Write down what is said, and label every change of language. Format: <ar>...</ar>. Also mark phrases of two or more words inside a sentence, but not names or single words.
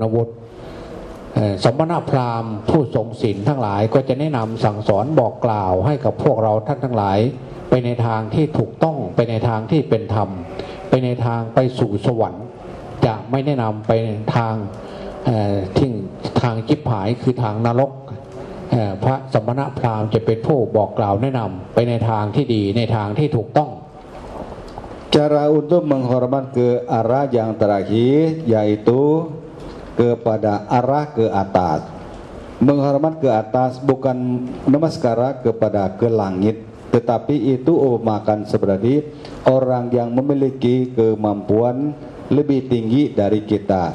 <th>วุฒิสมณพราหมณ์ผู้ทรงศีลทั้งหลายก็จะแนะนำสั่งสอนบอกกล่าวให้กับพวกเราท่านทั้งหลายไปในทางที่ถูกต้องไปในทางที่เป็นธรรมไปในทางไปสู่สวรรค์จะไม่แนะนำไปทางที่ทางจิบหายคือทางนรกพระสมณพราหมณ์จะเป็นผู้บอกกล่าวแนะนำไปในทางที่ดีในทางที่ถูกต้อง</th> <id>Cara untuk menghormat ke arah yang terakhir yaitu kepada arah ke atas. Menghormat ke atas bukan namaskara kepada ke langit, tetapi itu upamakan seperti orang yang memiliki kemampuan lebih tinggi dari kita.</id>